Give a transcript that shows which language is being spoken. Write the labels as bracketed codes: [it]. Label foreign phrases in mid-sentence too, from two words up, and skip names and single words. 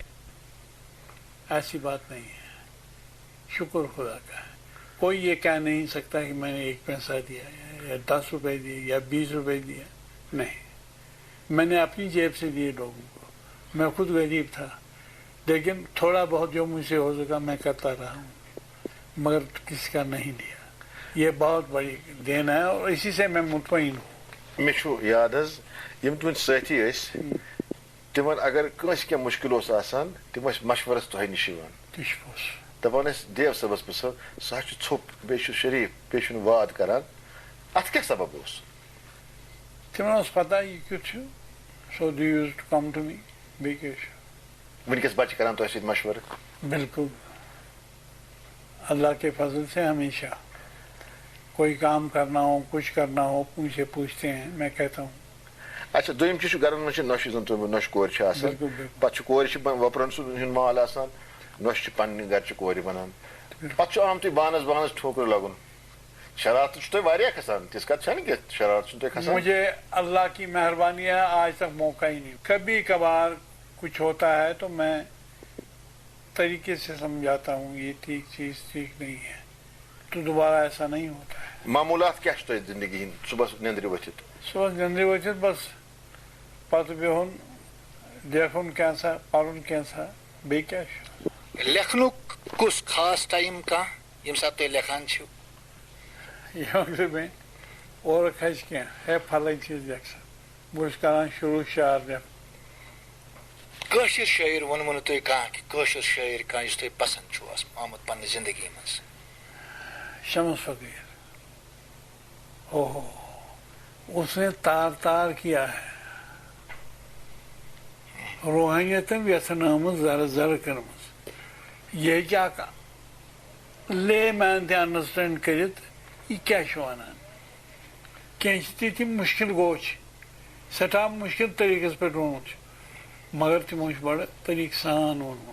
[ur] ایسی بات نہیں ہے شکر خدا کا ہے کوئی یہ کہہ نہیں سکتا کہ میں نے 1 پیسہ دیا یا 10 روپے دیے یا 20 روپے دیا نہیں میں نے اپنی جیب سے دیے لوگوں کو میں خود غریب تھا لیکن تھوڑا بہت جو مجھ سے ہو سکا میں کرتا رہا ہوں مگر کسی کا نہیں دیا یہ بہت بڑی دین ہے اور اسی سے میں مطمئن ہوں [ks] مےٚ چھُ یاد حظ یِم تُہٕنٛدۍ سٲتھی ٲسۍ تِمن اگر کٲنٛسہِ کینٛہہ مُشکِل اوس آسان تِم ٲسۍ مشورس تۄہہِ نِش یِوان دپان ٲسۍ دیو صٲبس پرٛژھو سُہ حظ چھُ ژھوٚپ بیٚیہِ چھُ شریٖف بیٚیہِ چھُنہٕ واد کران اتھ کیٛاہ سبب اوس تِمن اوس پتہ یہِ کیُتھ چھُ [en] so they used to come to me [ks] بیٚیہِ کیٛاہ چھُ وٕنکیٚس بچہِ کران تۄہہِ سۭتۍ مشورٕ [ur] بالکل اللہ کے فضل سے ہمیشہ کوئی کام کرنا ہو کچھ کرنا ہو مجھ سے پوچھتے ہیں میں کہتا ہوں [ks] اچھا دوٚیِم چیٖز چھُ گرن منٛز چھِ نۄشہِ زن تۄہہِ نۄشہِ کورِ چھِ آسان پتہٕ چھُ کورِ چھِ وۄپرن ہُنٛد مال آسان نۄشہِ چھِ پننہِ گرِ چھِ کورِ بنان پتہٕ چھُ آمتُے بانس ٹھوکُر لگُن شرارت تہ واریاہ کھسان تس کت چھنہ کہ شرارت تہ کھسان. [ur] مجھے اللہ کی مہربانی ہے آج تک موقع ہی نہیں. کبھی کبھار کچھ ہوتا ہے تو میں طریقے سے سمجھاتا ہوں یہ ٹھیک چیز ٹھیک نہیں ہے تو دوبارہ ایسا نہیں ہوتا ہے. [ks] معمولات کیا تہ زندگی ہند صبح نندر ورتھ؟ صبح نندر ورتھ بس پتہ بہن دیکھن کینسا پرن کینسا بیٚیہِ کیٛاہ چھُ. لیکھنُک کُس خاص ٹایم کانٛہہ ییٚمہِ ساتہٕ تُہۍ لیکھان چھِو؟ یہِ مےٚ اورٕ کھسہِ کینٛہہ ہے پھلٲنۍ چیٖز لیکھ سا بہٕ چھُس کران شروٗع شعر لیکھُن. کٲشِر شٲعر ووٚنوٕ نہٕ تُہۍ کانٛہہ کہِ کٲشُر شٲعر کانٛہہ یُس تۄہہِ پسنٛد چھُ آمُت پننہِ زندگی منٛز؟ [ur] شمس فقیر اوہ اس نے تار تار کیا ہے [ks] روحانیتن یژھن آمٕژ زر زر کٔرمٕژ. یہِ ہیٚکہِ اکھ لے مین تہِ انڈرسٹینڈ کٔرِتھ یہِ کیٛاہ چھُ وَنان. کینٛہہ چھِ تِتھ یِم مُشکِل گوٚو چھِ سٮ۪ٹھاہ مُشکِل طریٖقس پٮ۪ٹھ ووٚنمُت چھُ مگر تِمو چھُ بڑٕ طریٖقہٕ سان ووٚنمُت.